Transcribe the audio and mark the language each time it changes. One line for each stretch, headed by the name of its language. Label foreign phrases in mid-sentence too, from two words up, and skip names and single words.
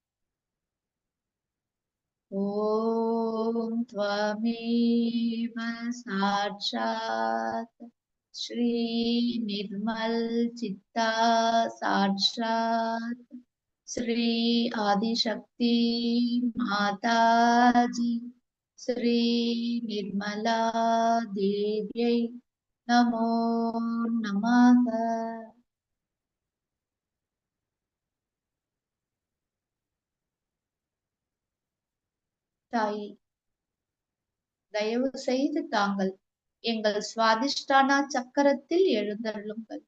Sanskrit: ओम् त्वमेव साक्षात् श्री निर्मल चित्ता साक्षात् श्री आदिशक्ति माताजी श्री निर्मला देव्यै नमो नमः।
Tamil: தாயே தயவு செய்து தாங்கள் எங்கள் சுவாதிஷ்டான சக்கரத்தில் எழுந்தருளுங்கள்.